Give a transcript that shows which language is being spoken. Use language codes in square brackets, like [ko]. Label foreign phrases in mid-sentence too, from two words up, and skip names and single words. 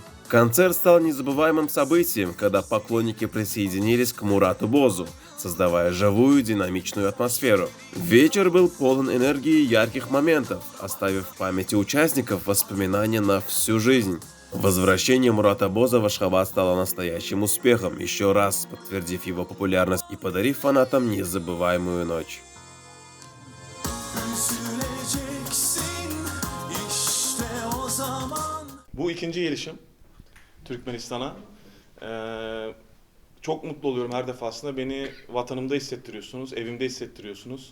[ru] Концерт стал незабываемым событием, когда поклонники присоединились к Мурату Бозу, создавая живую динамичную атмосферу. Вечер был полон энергии и ярких моментов, оставив в памяти участников воспоминания на всю жизнь. Возвращение Мурата Боза в Ашхабад стало настоящим успехом, еще раз подтвердив его популярность и подарив фанатам незабываемую ночь. [tr] Bu ikinci gelişim Türkmenistan'a. Çok mutlu oluyorum her defasında. Beni vatanımda hissettiriyorsunuz, evimde hissettiriyorsunuz.